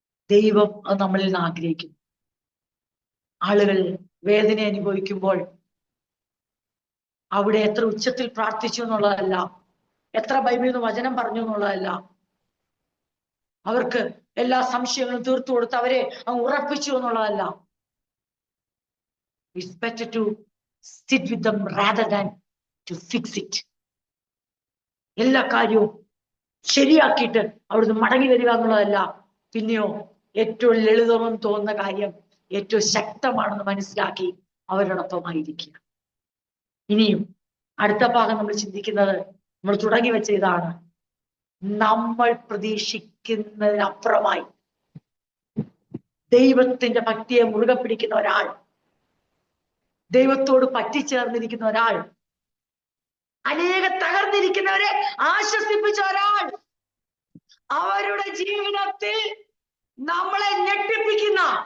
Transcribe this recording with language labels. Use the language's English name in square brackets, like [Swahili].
[Malayalam] ദൈവം അത് നമ്മളിൽ നിന്ന് ആഗ്രഹിക്കുന്നു. ആളുകൾ വേദന അനുഭവിക്കുമ്പോൾ അവിടെ എത്ര ഉച്ചത്തിൽ പ്രാർത്ഥിച്ചു എന്നുള്ളതല്ല, എത്ര ബൈബിളിൽ നിന്ന് വചനം പറഞ്ഞു എന്നുള്ളതല്ല, അവർക്ക് എല്ലാ സംശയങ്ങളും തീർത്തു കൊടുത്ത് അവരെ അങ്ങ് ഉറപ്പിച്ചു എന്നുള്ളതല്ല. [English] It's better to sit with them rather than to fix it. [Malayalam] എല്ലാ കാര്യവും ശരിയാക്കിയിട്ട് അവിടുന്ന് മടങ്ങി വരിക എന്നുള്ളതല്ല. പിന്നെയോ ഏറ്റവും ലളിതമെന്ന് തോന്നുന്ന കാര്യം ഏറ്റവും ശക്തമാണെന്ന് മനസ്സിലാക്കി അവരോടൊപ്പമായിരിക്കുക. ഇനിയും അടുത്ത ഭാഗം നമ്മൾ ചിന്തിക്കുന്നത്, നമ്മൾ തുടങ്ങി വെച്ച ഇതാണ്, നമ്മൾ പ്രതീക്ഷിക്കുന്നതിനപ്പുറമായി ദൈവത്തിന്റെ ഭക്തിയെ മുറുകെ പിടിക്കുന്ന ഒരാൾ, ദൈവത്തോട് പറ്റിച്ചേർന്നിരിക്കുന്ന ഒരാൾ, അനേക തകർന്നിരിക്കുന്നവരെ ആശ്വസിപ്പിച്ച ഒരാൾ, അവരുടെ ജീവിതത്തിൽ നമ്മളെ ഞെട്ടിപ്പിക്കുന്ന